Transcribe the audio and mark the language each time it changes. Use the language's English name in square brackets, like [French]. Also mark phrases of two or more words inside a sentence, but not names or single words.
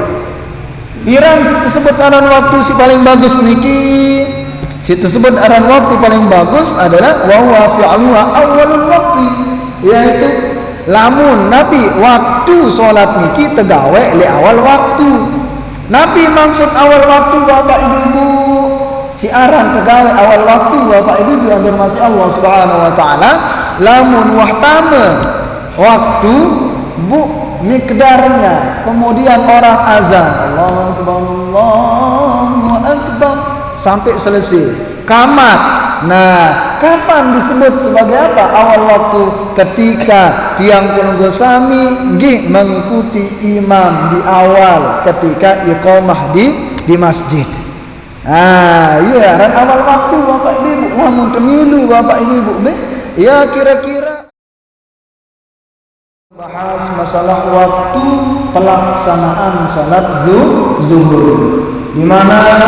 [Sasak] Pirang si tersebut aran waktu si paling bagus niki. Si tersebut aran waktu paling bagus adalah [Arabic] وهو فعلها أول الوقت, [Sasak] yaitu lamun Nabi waktu salat niki tegawe li awal waktu. Nabi maksud awal waktu Bapak Ibu, si aran tegawe awal waktu Bapak Ibu yang dirahmati Allah [Arabic] سبحانه وتعالى, [Sasak] lamun wahtama waktu bu mikdarnya, [Indonesian] kemudian orang azan [Arabic] الله أكبر الله أكبر [Indonesian] sampai selesai kamat. Nah, kapan disebut sebagai apa awal waktu? Ketika tiang penunggu sami nggih mengikuti imam di awal ketika iqamah di masjid. [Sasak] Nah, iya ran awal waktu Bapak Ibu. [Indonesian] Namun temilu Bapak Ibu, ya kira-kira bahas masalah waktu pelaksanaan salat zuhur, di mana